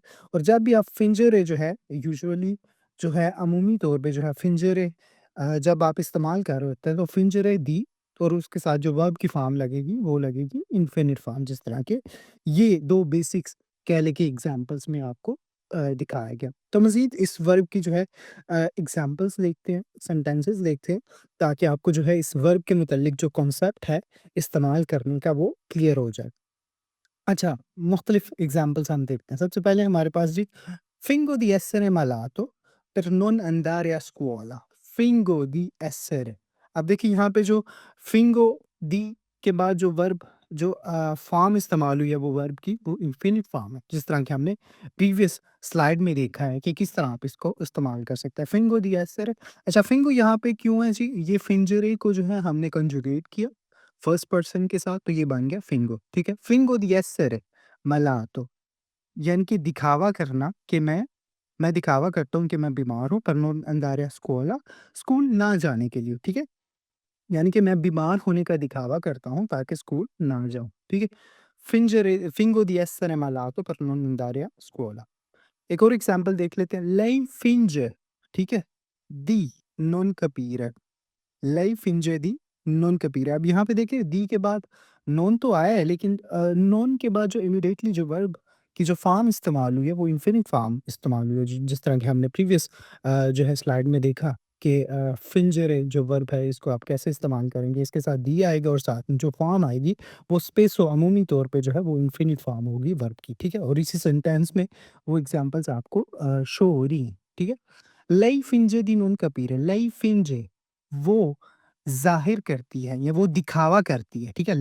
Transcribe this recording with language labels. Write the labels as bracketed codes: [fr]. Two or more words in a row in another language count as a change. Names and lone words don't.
[ur] اور جب بھی آپ فنجرے جو ہے یوژولی جو ہے عمومی طور پہ جو ہے فنجرے جب آپ استعمال کر رہے ہوتے ہیں تو [it] fingere di [ur] اور اس کے ساتھ جو ورب کی فارم لگے گی وہ لگے گی [en] infinite form [ur] جس طرح کے یہ 2 بیسکس کہہ لیں کہ ایگزامپلز میں آپ کو دکھایا گیا. تو مزید اس ورب کی جو ہے ایگزامپلز دیکھتے ہیں، سینٹینسز دیکھتے ہیں، تاکہ آپ کو جو ہے اس ورب کے متعلق جو کانسیپٹ ہے، استعمال کرنے کا وہ کلیئر ہو جائے. اچھا، مختلف ایگزامپلز ہم دیکھتے ہیں. سب سے پہلے ہمارے پاس جی, [it] "Fingo di essere malato per non andare a scuola." fingo di essere [ur] اب دیکھیے یہاں پہ جو [it] fingo di [ur] کے بعد جو ورب جو فارم استعمال ہوئی ہے وہ ورب کی، وہ [en] infinite form [ur] ہے. جس طرح کہ ہم نے [en] previous slide [ur] میں دیکھا ہے کہ کس طرح آپ اس کو استعمال کر سکتے ہیں. [it] fingo di essere [ur] اچھا، فنگو یہاں پہ کیوں ہے جی? یہ فنجرے کو جو ہے ہم نے کنجوگیٹ کیا [en] first person [ur] کے ساتھ تو یہ بن گیا فنگو، ٹھیک ہے? [it] fingo di essere malato [ur] یعنی کہ دکھاوا کرنا کہ میں دکھاوا کرتا ہوں کہ میں بیمار ہوں, [it] per non andare a scuola [ur] سکول نہ جانے کے لیے، ٹھیک ہے? یعنی کہ میں بیمار ہونے کا دکھاوا کرتا ہوں تاکہ سکول نہ جاؤں، ٹھیک ہے? [it] fingo di essere malato per non andare a scuola [ur] ایک اور ایگزامپل دیکھ لیتے ہیں, [it] lei finge [ur] ٹھیک ہے? [it] di non capire lei finge di non capire [ur] اب یہاں پہ دیکھیے دی کے بعد نان تو آیا ہے لیکن نان کے بعد جو امیڈیٹلی جو ورب کی جو فارم استعمال ہوئی ہے وہ [en] infinite form [ur] استعمال ہوئی ہے جس طرح کی ہم نے پریویس جو ہے سلائیڈ میں دیکھا کہ فنجرے جو ورب ہے اس کو آپ کیسے استعمال کریں گے اس کے ساتھ دی آئے گا اور ساتھ میں جو فارم آئے گی وہ سپیسو عمومی طور پہ جو ہے وہ [en] infinite form [ur] ہوگی ورب کی ٹھیک ہے اور اسی سینٹینس میں وہ ایگزامپلز آپ کو شو ہو رہی ہیں ٹھیک ہے [it] lei finge di non capire lei finge [ur] وہ ظاہر کرتی ہے یا وہ دکھاوا کرتی ہے، ٹھیک ہے?